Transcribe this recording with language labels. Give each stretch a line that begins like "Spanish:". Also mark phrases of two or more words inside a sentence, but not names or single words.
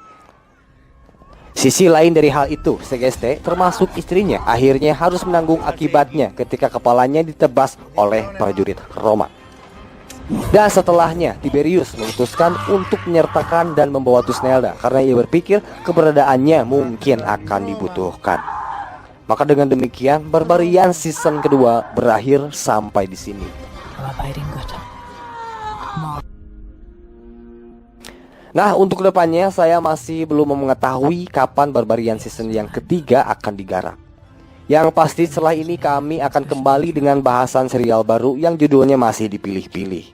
Indonesian: Sisi lain dari hal itu, Segeste termasuk istrinya akhirnya harus menanggung akibatnya ketika kepalanya ditebas oleh prajurit Roma. Dan setelahnya, Tiberius memutuskan untuk menyertakan dan membawa Thusnelda karena ia berpikir keberadaannya mungkin akan dibutuhkan. Maka dengan demikian, Barbarian season kedua berakhir sampai di sini.
German: Aber bei den Göttern.
Indonesian: Nah, untuk kedepannya saya masih belum mengetahui kapan Barbarian season yang ketiga akan digarap. Yang pasti setelah ini kami akan kembali dengan bahasan serial baru yang judulnya masih dipilih-pilih.